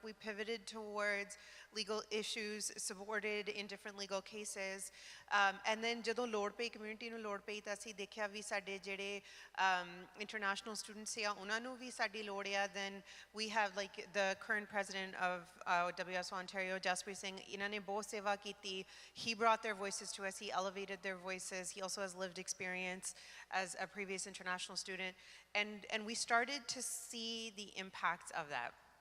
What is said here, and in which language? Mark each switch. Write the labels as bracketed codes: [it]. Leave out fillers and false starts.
[en] We pivoted towards legal issues, supported in different legal cases. And then [pa] ਜਦੋਂ ਲੋੜ ਪਈ community ਨੂੰ ਲੋੜ ਪਈ ਤਾਂ ਅਸੀਂ ਦੇਖਿਆ ਵੀ ਸਾਡੇ ਜਿਹੜੇ international students ਆ ਉਹਨਾਂ ਨੂੰ ਵੀ ਸਾਡੀ ਲੋੜ ਆ. [en] Then we have like the current president of WSO Ontario, Jaspreet Singh, [pa] ਇਹਨਾਂ ਨੇ ਬਹੁਤ ਸੇਵਾ ਕੀਤੀ. [en] He brought their voices to us, he elevated their voices. He also has lived experience as a previous international student. And we started to see the impacts of that.